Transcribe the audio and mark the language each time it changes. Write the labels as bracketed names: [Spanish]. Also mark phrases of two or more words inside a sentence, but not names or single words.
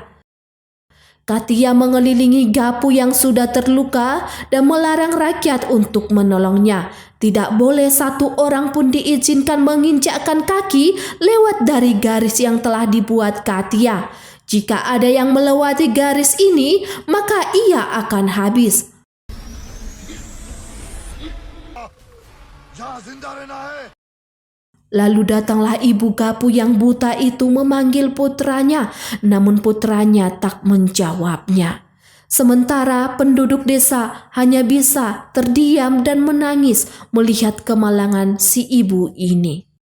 [Indonesian] Katia mengelilingi Gapu yang sudah terluka dan melarang rakyat untuk menolongnya. Tidak boleh satu orang pun diizinkan menginjakkan kaki lewat dari garis yang telah dibuat Katia. Jika ada yang melewati garis ini, maka ia akan habis. [Hindi] जहाँ जिंदा रहना है [Indonesian] Lalu datanglah ibu Gapu yang buta itu memanggil putranya, namun putranya tak menjawabnya. Sementara penduduk desa hanya bisa terdiam dan menangis melihat kemalangan si ibu ini.